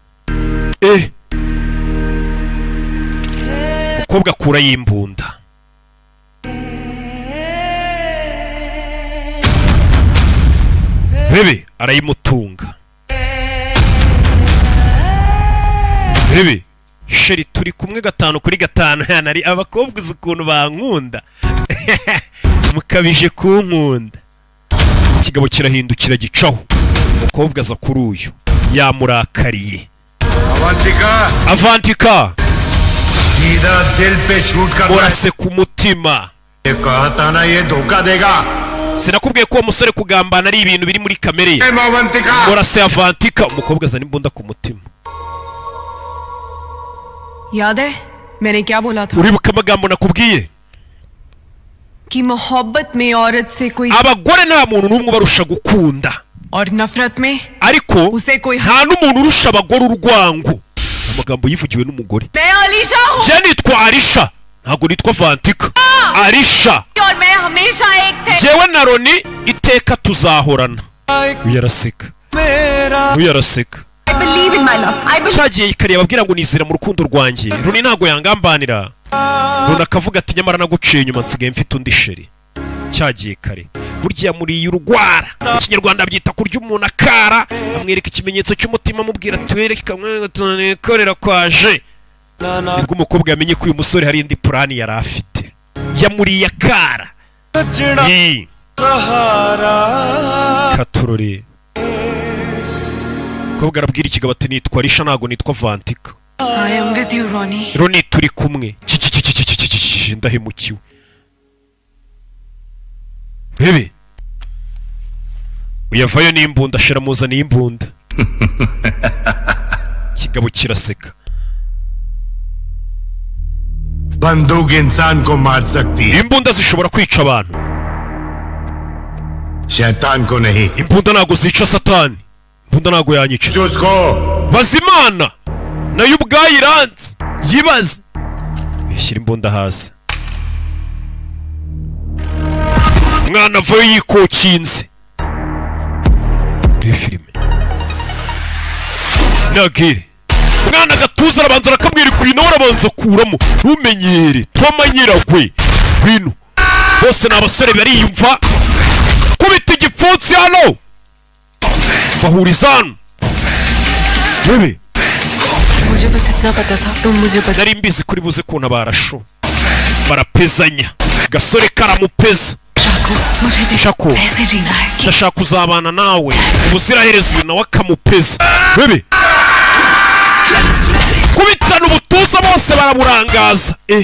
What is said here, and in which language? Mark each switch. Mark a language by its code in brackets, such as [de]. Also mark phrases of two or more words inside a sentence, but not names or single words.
[rw] umukobwa akura y'imbunda bebe arayimutunga bebe sheri turi kumwe 5 kuri 5 yanari abakobwa uzi ukuntu bankunda mukabije kunkunda kigabo kirahindukira gicaho umukobwa aza kuri uyu yamurakariye Avantika [hi] सीधा दिल पे शूट करना [rw] urase ku mutima [hi] कहता ना ये धोखा देगा [rw] sinakubwiye ko umusore kugambana ari ibintu biri muri kamere ye urase Avantika umukobwa azana imbunda ku mutima [hi] याद है मैंने क्या बोला था [rw] uribuka amagambo nakubwiye [hi] कि मोहब्बत में औरत से कोई [rw] abagore nta muntu numwe barusha gukunda [hi] और नफरत में [rw] ariko nta n'umuntu urusha abagore urwango amagambo yivugiwe n'umugore [hi] मैं अलीशा हूं [rw] je nitwa Alisha ntago nitwa Avantika Alisha [hi] और मैं हमेशा एक थे [rw] jewe na Roni iteka tuzahorana uyaraseka uyaraseka [en] I believe in my love. I believe. [rw] cyagiye ikariye ababwira ngo nizira mu rukundo rwanjye Roni ntago yangambanira Roni akavuga ati nyamara naguciye inyuma nsigaye mfite undi sheri cyagiye kare burya muri urugwara mu kinyarwanda byita kurya umuntu akara amwereka ikimenyetso cy'umutima amubwira twereke kamwe tunekorera kwaje nibwo umukobwa yamenye ko uyu musore hari indi plani yari afite yamuriye akara katurore umukobwa arabwira ikigabo ati nitwa Alisha ntago nitwa Avantika [en] I am with you Roni [rw] Roni turi kumwe ndahemukiwe bebe uyavayo n'imbunda ashira muzana imbunda kigabo kiraseka [hi] बंदूक इंसान को मार सकती है [rw] imbunda zishobora kwica abantu [hi] शैतान को नहीं [rw] imbunda ntago zica satani imbunda ntago yanyica [hi] उसको [rw] bazimana nayo ubwayo iranze yibaze yishyira imbunda hasi umwana avayo yikokinze iyo filime nagire mwana gatuza arabanza arakabwira kwino arabanza kuramo ntumenyere twamanyiragwe kwino bose n'abasore bariyumva kubita igipfunsi hano bahurizana bebe [hi] मुझे बस इतना पता था तुम मुझे बता [rw] nari mbizi kuri buze kuntu barasho barapezanya gasore karamupeza shako ndashaka kuzabana nawe ubuziraherezo uyu nawe akamupeza bebe kubitana ubutuza bose baraburangaza